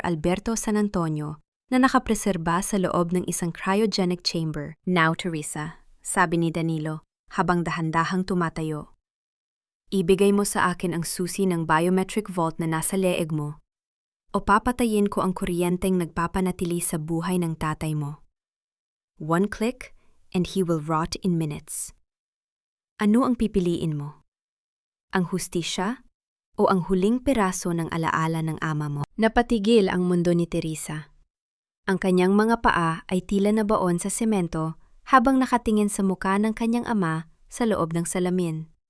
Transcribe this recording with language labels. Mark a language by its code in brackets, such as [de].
[tl] Alberto San Antonio, na nakapreserba sa loob ng isang cryogenic chamber. Now, Teresa, sabi ni Danilo, habang dahan-dahang tumatayo. Ibigay mo sa akin ang susi ng biometric vault na nasa leeg mo, o papatayin ko ang kuryenteng nagpapanatili sa buhay ng tatay mo. [en] 1 click, and he will rot in minutes. [tl] Ano ang pipiliin mo? Ang hustisya o ang huling piraso ng alaala ng ama mo? Napatigil ang mundo ni Teresa. Ang kanyang mga paa ay tila nabaon sa semento habang nakatingin sa muka ng kanyang ama sa loob ng salamin.